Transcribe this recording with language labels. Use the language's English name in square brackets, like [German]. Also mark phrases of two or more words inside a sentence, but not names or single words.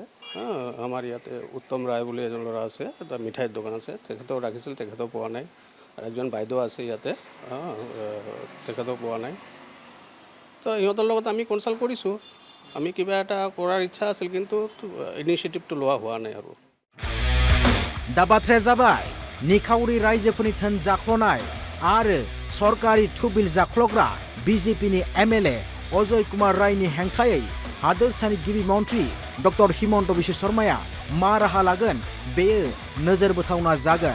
[Assamese] আমাৰ ইয়াতে উত্তম ৰায় বুলি এজন ল'ৰা আছে, এটা মিঠাইৰ দোকান আছে, তেখেতেও ৰাখিছিল, তেখেতেও পোৱা নাই। একজন বাইদেউ আছে ইয়াতে, তেখেতেও পোৱা নাই। তো ইহঁতৰ লগত আমি কনচাল্ট কৰিছোঁ। আমি কিবা এটা কৰাৰ ইচ্ছা আছিল, কিন্তু ইনিচিয়েটিভটো লোৱা হোৱা নাই আৰু। [Bodo] दा बाथ्राया जाबाय निखावरि रायजोफोरनि धोन जाख्ल'नाय आरो सरकारि थुबिल जाख्ल'ग्रा BJPनि MLA अजय कुमार रायनि हेंथायै हादोरसानि गिबि मन्थ्रि डक्टर हिमन्त बिश्व शर्माया मा राहा लागोन बेयो नोजोर बोथावना जागोन।